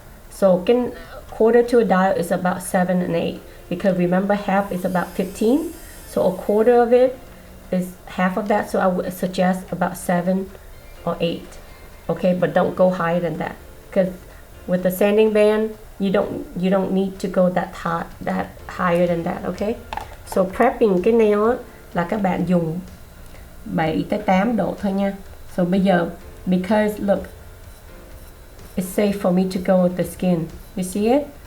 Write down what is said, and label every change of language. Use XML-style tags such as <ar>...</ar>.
<en>So quarter to a dial is about 7 and 8, because remember half is about 15. So a quarter of it is half of that. So I would suggest about 7 or 8. Okay, but don't go higher than that, because with the sanding band you don't need to go that higher than that. Okay, so prepping</en> <vi>cái nail là các bạn dùng 7 tới 8 độ thôi nha.</vi> <en>So</en> <vi>bây giờ,</vi> <en>because look, it's safe for me to go with the skin. You see it?</en>